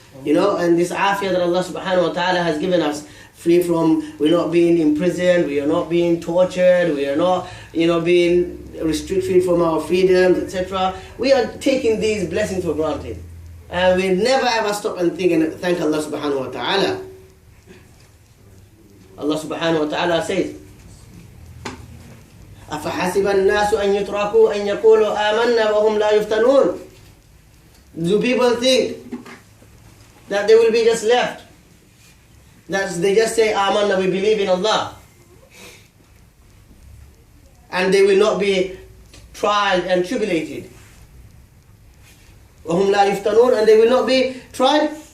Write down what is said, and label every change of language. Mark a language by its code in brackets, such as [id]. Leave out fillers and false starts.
[en] And this afiyah that Allah subhanahu wa ta'ala has given us, free from, we're not being imprisoned, we are not being tortured, we are not, being restricted from our freedoms, etc. We are taking these blessings for granted. And we never ever stop and think and thank Allah subhanahu wa ta'ala. [ar] Allah subhanahu wa ta'ala says, أَفَحَسِبَ النَّاسُ أَن يُتْرَكُوا أَن يَقُولُوا آمَنَّا وَهُمْ لَا يُفْتَنُونَ. [en] Do people think that they will be just left? That they just say, Amanna, we believe in Allah. And they will not be tried and tribulated. [ar] وَهُمْ لَا يُفْتَنُونَ. [en] And they will not be tried.